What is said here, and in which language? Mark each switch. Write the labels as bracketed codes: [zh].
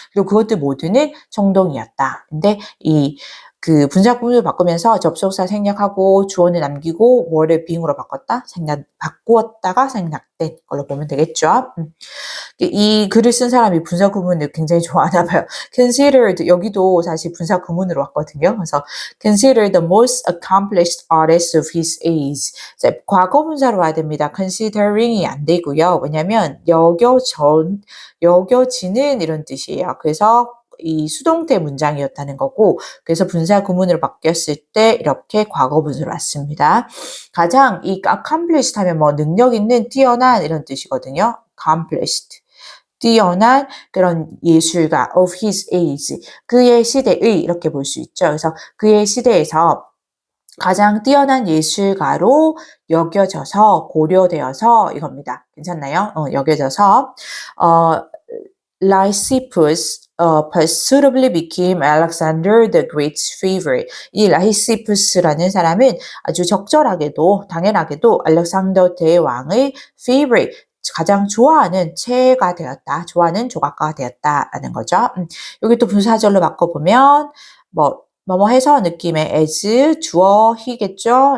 [ko] 그리고 그것들 모두는 청동이었다. 근데 그 분사구문을 바꾸면서 접속사 생략하고 주어는 남기고 were를 being으로 바꾸었다가 생략된 걸로 보면 되겠죠. 이 글을 쓴 사람이 분사 구문을 굉장히 좋아하나 봐요. considered 여기도 사실 분사 구문으로 왔거든요. [en] 그래서 considered the most accomplished artist of his age. [ko] 과거 분사로 와야 됩니다. considering이 안 되고요. 왜냐면 여겨지는 이런 뜻이에요. 그래서 이 수동태 문장이었다는 거고 그래서 분사 구문으로 바뀌었을 때 이렇게 과거 분사로 왔습니다. 가장 이 accomplished 하면 뭐 능력 있는 뛰어난 이런 뜻이거든요. accomplished. 뛰어난 그런 예술가 [en] of his age, [ko] 그의 시대의 이렇게 볼 수 있죠. 그래서 그의 시대에서 가장 뛰어난 예술가로 여겨져서 고려되어서 이겁니다. 괜찮나요? [en] 여겨져서 Lysippus suitably became Alexander the Great's favorite. [ko] 이 라이시푸스라는 사람은 아주 적절하게도 당연하게도 알렉산더 대왕의 favorite, 가장 좋아하는 체가 되었다. 좋아하는 조각가가 되었다라는 거죠. 여기 또 분사절로 바꿔보면 뭐뭐 해서 느낌의 as 주어 he겠죠.